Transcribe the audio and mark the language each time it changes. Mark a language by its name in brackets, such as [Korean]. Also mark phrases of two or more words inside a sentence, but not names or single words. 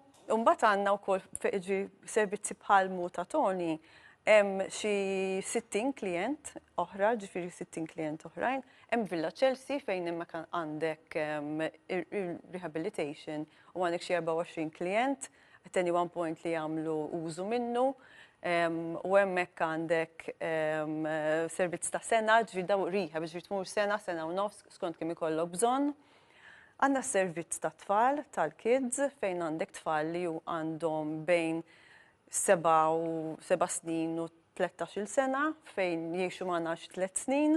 [Maltese] U mbagħad għandna wkoll servizzi bħal ta' Tony Hemm xi 60 klient oħra, ġifieri 60 klient oħrajn. Hemm Villa Chelsea fejn hemmhekk għandek rehabilitation u għandek xi 24 klient, [English] at any one point [Maltese] li jagħmlu użu minnu. U hemmhekk għandek servizz ta' sena, ġifieri daw rehab biex tmur sena u nofs skont kemm ikollok bżonn. Għandna servizz ta' tfal tal-kids fejn għandek tfal li għandhom bejn 7 snin u 13 sena fejn jiexu magħna 3 snin.